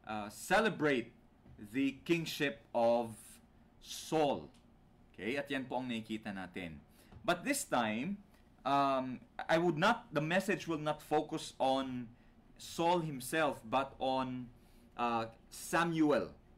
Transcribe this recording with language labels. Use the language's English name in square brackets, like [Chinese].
[English] celebrate the kingship of Saul. [Filipino] Okay, at yan po ang nakikita natin. [English] But this time, the message will not focus on Saul himself, but on Samuel.